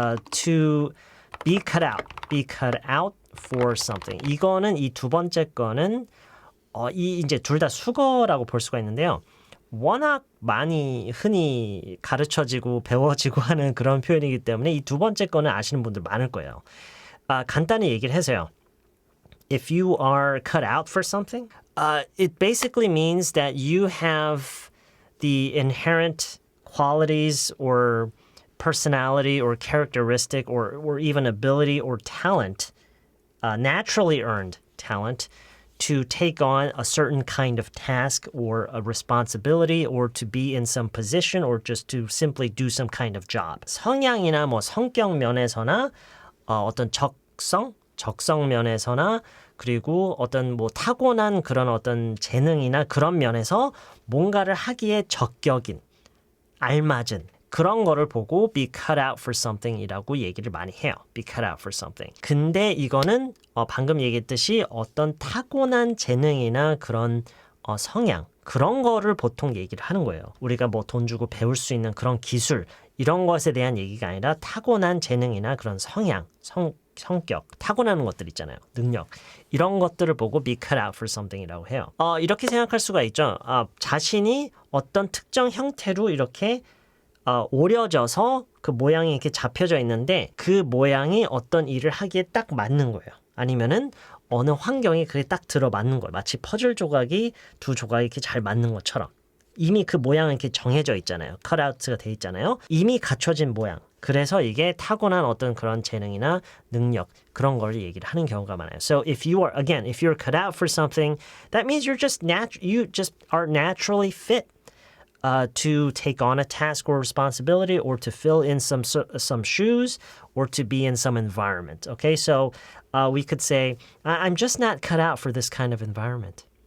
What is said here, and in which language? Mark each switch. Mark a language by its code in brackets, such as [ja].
[en] To be cut out for something. [ko] 이거는 이 두 번째 거는 이제 둘 다 수거라고 볼 수가 있는데요. 워낙 많이 흔히 가르쳐지고 배워지고 하는 그런 표현이기 때문에 이 두 번째 거는 아시는 분들 많을 거예요. 간단히 얘기를 해서요. [en] If you are cut out for something, it basically means that you have the inherent qualities or personality or characteristic or even ability or talent, naturally earned talent, to take on a certain kind of task or a responsibility or to be in some position or just to simply do some kind of job. [ko] 성향이나 뭐 성격 면에서나 어떤 적성 면에서나 그리고 어떤 뭐 타고난 그런 어떤 재능이나 그런 면에서 뭔가를 하기에 적격인, 알맞은 그런 거를 보고 [en] be cut out for something [ko] 이라고 얘기를 많이 해요. [en] be cut out for something. [ko] 근데 이거는 방금 얘기했듯이 어떤 타고난 재능이나 그런 성향 그런 거를 보통 얘기를 하는 거예요. 우리가 뭐 돈 주고 배울 수 있는 그런 기술 이런 것에 대한 얘기가 아니라 타고난 재능이나 그런 성향, 성격, 타고나는 것들 있잖아요. 능력. 이런 것들을 보고 [en] be cut out for something [ko] 이라고 해요. 이렇게 생각할 수가 있죠. 자신이 어떤 특정 형태로 이렇게 오려져서 그 모양이 이렇게 잡혀져 있는데 그 모양이 어떤 일을 하기에 딱 맞는 거예요. 아니면은 어느 환경에 그게 딱 들어맞는 거예요. 마치 퍼즐 조각이 두 조각이 이렇게 잘 맞는 것처럼. 이미 그 모양은 이렇게 정해져 있잖아요. 컷아웃가 돼 있잖아요. 이미 갖춰진 모양. 그래서 이게 타고난 어떤 그런 재능이나 능력 그런 걸 얘기를 하는 경우가 많아요. [en] So if you're cut out for something, that means you just are naturally fit to take on a task or responsibility or to fill in some shoes or to be in some environment. Okay, so we could say, I'm just not cut out for this kind of environment.